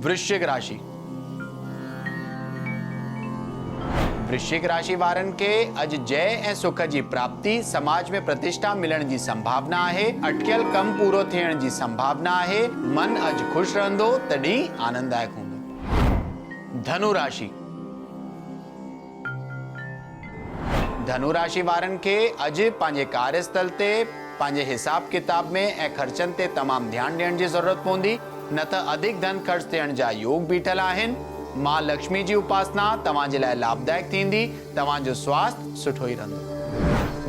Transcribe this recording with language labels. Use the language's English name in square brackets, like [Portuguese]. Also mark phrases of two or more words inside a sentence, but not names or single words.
[Sindhi] वृश्चिक राशि। वृश्चिक राशि वारनि खे अॼु जय ऐं सुख जी प्राप्ति, समाज में प्रतिष्ठा मिलण जी संभावना आहे। अटकियल कम पूरो थियण जी संभावना आहे। मन अॼु ख़ुशि रहंदो त ॾींहुं आनंददायक हूंदो। धनु राशि। धनु राशि वारनि खे अॼु पंहिंजे कार्यस्थल ते पंहिंजे हिसाब किताब में ऐं ख़र्चनि ते तमामु ध्यानु ॾियण जी ज़रूरत पवंदी, न त अधिक धन ख़र्च थियण जा योग बीठल आहिनि। मां लक्ष्मी जी उपासना तव्हां जे लाइ लाभदायक थींदी। तव्हांजो स्वास्थ्य सुठो ई रहंदो।